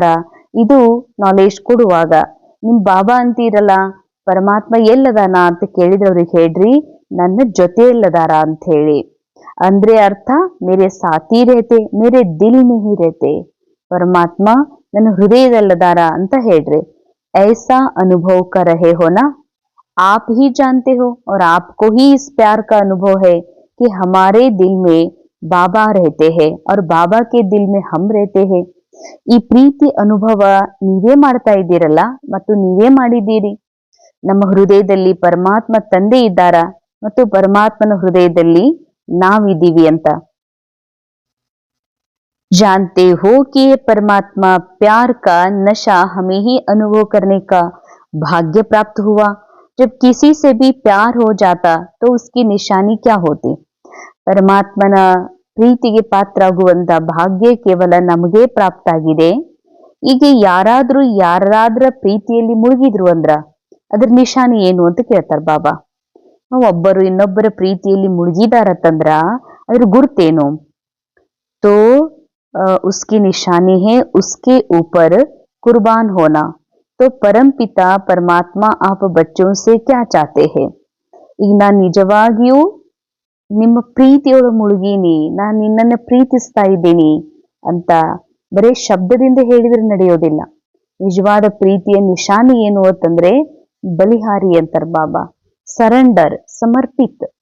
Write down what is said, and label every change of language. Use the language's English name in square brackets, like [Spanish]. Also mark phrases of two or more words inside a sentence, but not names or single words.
[Kannada] ಇದು ನಾಲೆಜ್ ಕೊಡುವಾಗ ನಿಮ್ ಬಾಬಾ ಅಂತೀರಲ್ಲ, ಪರಮಾತ್ಮ ಎಲ್ಲದಾನ ಅಂತ ಕೇಳಿದ್ರೆ ಅವ್ರಿಗೆ ಹೇಳ್ರಿ, ನನ್ನ ಜೊತೆಯಲ್ಲದಾರ ಅಂತ ಹೇಳಿ. ಅಂದ್ರೆ ಅರ್ಥ [Hindi] मेरे साथी रहते, मेरे दिल में ही रहते. [Kannada] ಪರಮಾತ್ಮ ನನ್ನ ಹೃದಯದಲ್ಲದಾರ ಅಂತ ಹೇಳ್ರಿ. [Hindi] ऐसा अनुभव कर रहे हो ना, आप ही जानते हो और आपको ही इस प्यार का अनुभव है कि हमारे दिल में बाबा रहते हैं और बाबा के दिल में हम रहते हैं. [Kannada] ಈ ಪ್ರೀತಿ ಅನುಭವ ನೀವೇ ಮಾಡ್ತಾ ಇದ್ದೀರಲ್ಲ ಮತ್ತು ನೀವೇ ಮಾಡಿದ್ದೀರಿ. ನಮ್ಮ ಹೃದಯದಲ್ಲಿ ಪರಮಾತ್ಮ ತಂದೆ ಇದ್ದಾರ ಮತ್ತು ಪರಮಾತ್ಮನ ಹೃದಯದಲ್ಲಿ ನಾವಿದ್ದೀವಿ ಅಂತ. [Hindi] जानते हो कि ये परमात्मा प्यार का नशा हमें ही अनुभव करने का भाग्य प्राप्त हुआ. जब किसी से भी प्यार हो जाता तो उसकी निशानी क्या होती? [Kannada] ಪರಮಾತ್ಮನ ಪ್ರೀತಿಗೆ ಪಾತ್ರ ಆಗುವಂತ ಭಾಗ್ಯ ಕೇವಲ ನಮಗೆ ಪ್ರಾಪ್ತ ಆಗಿದೆ. ಈಗ ಯಾರಾದ್ರ ಪ್ರೀತಿಯಲ್ಲಿ ಮುಳುಗಿದ್ರು ಅಂದ್ರ ಅದ್ರ ನಿಶಾನಿ ಏನು ಅಂತ ಕೇಳ್ತಾರ ಬಾಬಾ. ಒಬ್ಬರು ಇನ್ನೊಬ್ಬರ ಪ್ರೀತಿಯಲ್ಲಿ ಮುಳುಗಿದಾರತ್ತಂದ್ರ ಅದ್ರ ಗುರ್ತೇನು? [Hindi] तो उसकी निशानी है उसके ऊपर कुर्बान होना. तो परम पिता परमात्मा आप बच्चों से क्या चाहते हैं? [Kannada] ಈಗ ನಾನು ನಿಜವಾಗಿಯೂ ನಿಮ್ಮ ಪ್ರೀತಿಯೊಳಗೆ ಮುಳುಗೀನಿ, ನಾನು ನಿನ್ನನ್ನು ಪ್ರೀತಿಸ್ತಾ ಇದ್ದೀನಿ ಅಂತ ಬರೇ ಶಬ್ದದಿಂದ ಹೇಳಿದ್ರೆ ನಡೆಯೋದಿಲ್ಲ. ನಿಜವಾದ ಪ್ರೀತಿಯ ನಿಶಾನಿ ಏನು ಅಂತಂದ್ರೆ ಬಲಿಹಾರಿ ಅಂತಾರ ಬಾಬಾ. ಸರೆಂಡರ್, ಸಮರ್ಪಿತ್.